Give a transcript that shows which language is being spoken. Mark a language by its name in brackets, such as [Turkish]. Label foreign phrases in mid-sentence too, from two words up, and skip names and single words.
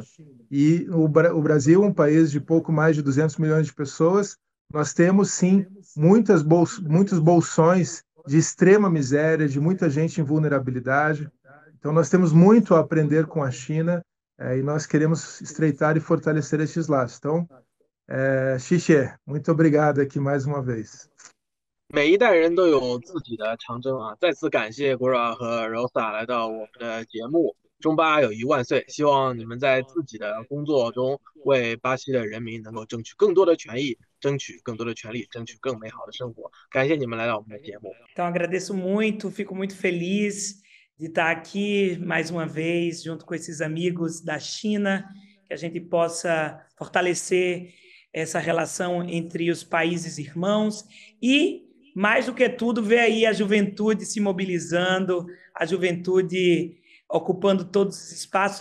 [Portuguese] E o Brasil, um país de pouco mais de 200 milhões de pessoas, nós temos, sim, muitos bolsões de extrema miséria, de muita gente em vulnerabilidade. Então, nós temos muito a aprender com a China e nós queremos estreitar e fortalecer estes laços. Então, Xixê, muito obrigado aqui mais uma vez. [Chinese] 每一代人都有自己的长征啊！再次感谢 Gura 和 Rosa 来到我们的节目。中巴友谊万岁！希望你们在自己的工作中为巴西的人民能够争取更多的权益，争取更多的权利，争取更美好的生活。感谢你们来到我们的节目。 [Portuguese] Então agradeço muito, fico muito feliz de estar aqui mais uma vez, junto com esses amigos da China, que a gente possa fortalecer essa relação entre os países irmãos e, mais do que tudo, ver aí a juventude se mobilizando, a juventude ocupando todos os espaços.